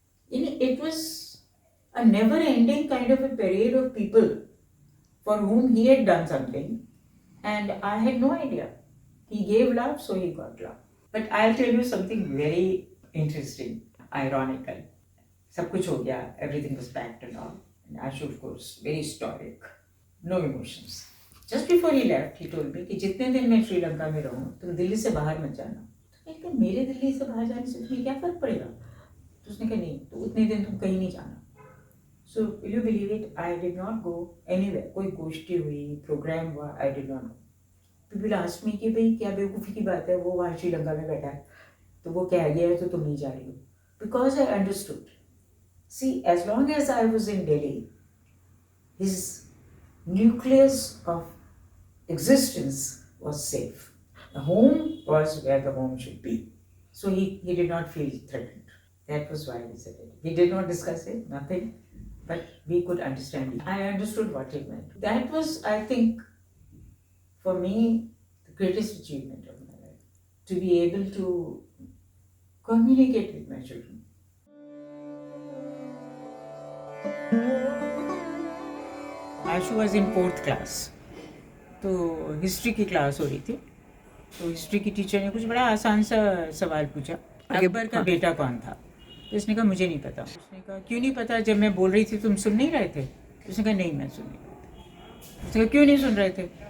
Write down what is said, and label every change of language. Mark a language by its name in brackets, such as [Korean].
[English] It was a never-ending kind of a parade of people for whom he had done something, and I had no idea. He gave love, so he got love. But I'll tell you something very interesting, ironical. [Hindi] सब कुछ हो गया, [English] everything was packed and all. And Ashu, of course, very stoic, no emotions. Just before he left, he told me [Hindi] कि जितने दिन मैं श्रीलंका में रहूँ, तुम दिल्ली से बाहर मत जाना. तो मैं कहा, मेरे दिल्ली से बाहर जाने से तुम्हें क्या फर्क पड़ेगा? तो उसने कहा नहीं, तो उतने दिन तुम कहीं नहीं जाना. [English] So will you believe it? I did not go anywhere. [Hindi] कोई गोष्ठी हुई, प्रोग्राम हुआ, [English] I did not go. People asked me [Hindi] कि भाई क्या बेवकूफ़ी की बात है, वो वहाँ श्रीलंका में बैठा है, तो वो कह गया है तो तुम नहीं जा रही हो. [English] Because I understood. See, as long as I was in Delhi, his nucleus of existence was safe. The home was where the home should be. So he did not feel threatened. That was why he said it. We did not discuss it, nothing, but we could understand it. I understood what he meant. That was, I think, for me, the greatest achievement of my life. To be able to communicate with my children. [Hindi] Ashu [English] was in 4th class, [Hindi] तो history की class हो रही थी. तो history की teacher ने कुछ बड़ा आसान सा सवाल पूछा, अकबर का बेटा कौन था? तो उसने कहा मुझे नहीं पता. उसने कहा क्यों नहीं पता, जब मैं बोल रही थी तुम सुन नहीं रहे थे? उसने कहा नहीं, मैं सुन नहीं रहा था. उसने कहा क्यों नहीं सुन रहे थे?